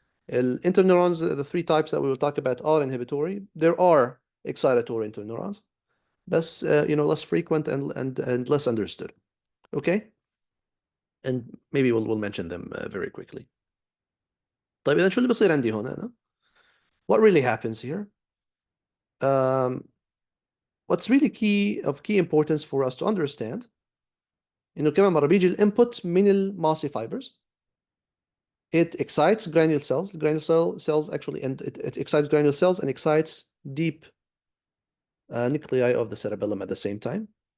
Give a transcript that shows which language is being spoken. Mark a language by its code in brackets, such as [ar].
[en] Interneurons, the three types that we will talk about are inhibitory. There are excitatory interneurons, less, less frequent and less understood. Okay? And maybe we'll mention them very quickly. [ar] طيب إذا شو اللي بصير عندي هون أنا؟ [en] What really happens here? What's really of key importance for us to understand [ar] إنه كمان مرة بيجي الانبوت من الماسي [en] fibers. It excites granule cells. Granule cells actually, and it excites granule cells and excites deep nuclei of the cerebellum at the same time.